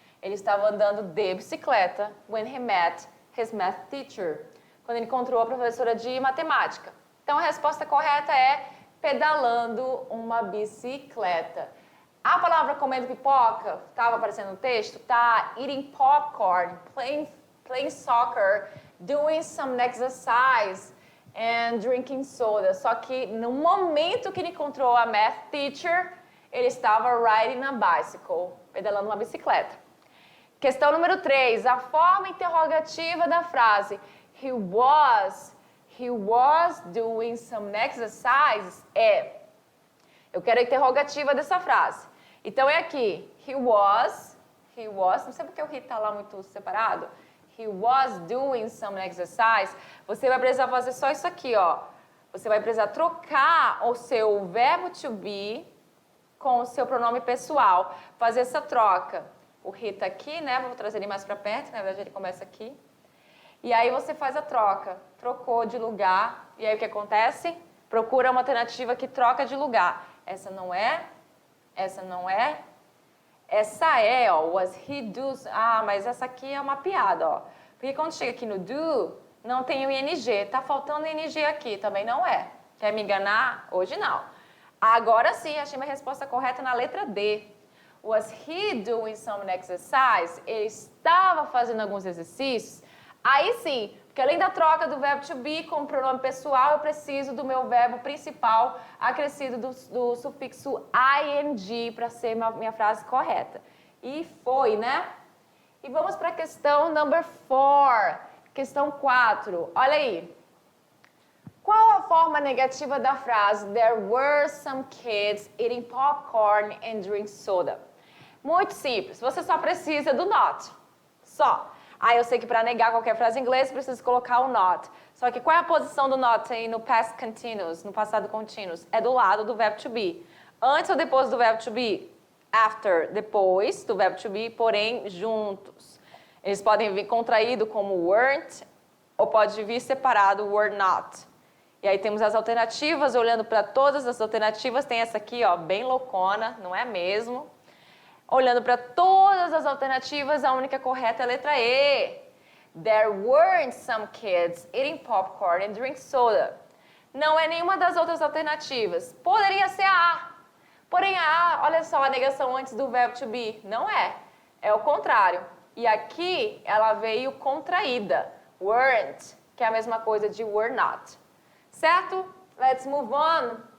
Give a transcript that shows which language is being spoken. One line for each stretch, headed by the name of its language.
Portuguese: Ele estava andando de bicicleta
English: when he met his math teacher.
Portuguese: Quando ele encontrou a professora de matemática. Então, a resposta correta é pedalando uma bicicleta. A palavra comendo pipoca, estava aparecendo no texto, tá?
English: Eating popcorn, playing soccer, doing some exercise and drinking soda.
Portuguese: Só que no momento que ele encontrou a math teacher, ele estava
English: riding a bicycle,
Portuguese: pedalando uma bicicleta. Questão número 3, a forma interrogativa da frase
English: He was doing some exercises
Portuguese: é. Eu quero a interrogativa dessa frase. Então, é aqui.
English: He was,
Portuguese: não sei porque o he está lá muito separado.
English: He was doing some exercise.
Portuguese: Você vai precisar fazer só isso aqui, ó. Você vai precisar trocar o seu verbo to be com o seu pronome pessoal. Fazer essa troca. O he está aqui, né? Vou trazer ele mais para perto. Na verdade, ele começa aqui. E aí você faz a troca. Trocou de lugar. E aí o que acontece? Procura uma alternativa que troca de lugar. Essa não é. Essa não é. Essa é, ó.
English: Was he does.
Portuguese: Ah, mas essa aqui é uma piada, ó. Porque quando chega aqui no do, não tem o ing. Tá faltando ing aqui. Também não é. Quer me enganar? Hoje não. Agora sim, achei minha resposta correta na letra D.
English: Was he doing some exercise?
Portuguese: Ele estava fazendo alguns exercícios. Aí sim, porque além da troca do verbo to be com o pronome pessoal, eu preciso do meu verbo principal acrescido do sufixo ing para ser minha frase correta. E foi, né? E vamos para a questão number 4. Questão 4. Olha aí. Qual a forma negativa da frase
English: There were some kids eating popcorn and drinking soda?
Portuguese: Muito simples. Você só precisa do not. Só. Ah, eu sei que para negar qualquer frase em inglês, preciso colocar o not. Só que qual é a posição do not aí no past continuous, no passado contínuo? É do lado do verbo to be. Antes ou depois do verbo to be? After, depois do verbo to be, porém juntos. Eles podem vir contraído como weren't, ou pode vir separado were not. E aí temos as alternativas, olhando para todas as alternativas, tem essa aqui, ó, bem loucona, não é mesmo? Olhando para todas as alternativas, a única correta é a letra E.
English: There weren't some kids eating popcorn and drink soda.
Portuguese: Não é nenhuma das outras alternativas. Poderia ser a A. Porém, a A, olha só a negação antes do verbo to be. Não é. É o contrário. E aqui, ela veio contraída. Weren't, que é a mesma coisa de were not. Certo?
English: Let's move on.